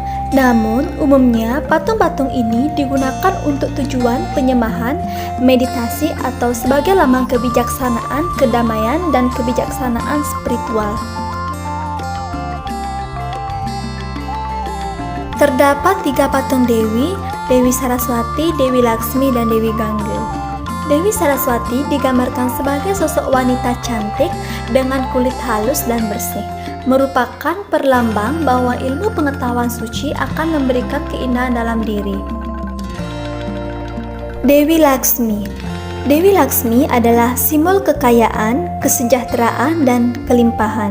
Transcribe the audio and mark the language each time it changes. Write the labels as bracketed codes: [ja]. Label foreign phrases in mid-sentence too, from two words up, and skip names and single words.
[id] Namun, umumnya patung-patung ini digunakan untuk tujuan penyembahan, meditasi, atau sebagai lambang kebijaksanaan, kedamaian, dan kebijaksanaan spiritual. Terdapat 3 patung Dewi, Dewi Saraswati, Dewi Laksmi, dan Dewi Gangga. Dewi Saraswati digambarkan sebagai sosok wanita cantik dengan kulit halus dan bersih, merupakan perlambang bahwa ilmu pengetahuan suci akan memberikan keindahan dalam diri. Dewi Laksmi. Dewi Laksmi adalah simbol kekayaan, kesejahteraan, dan kelimpahan.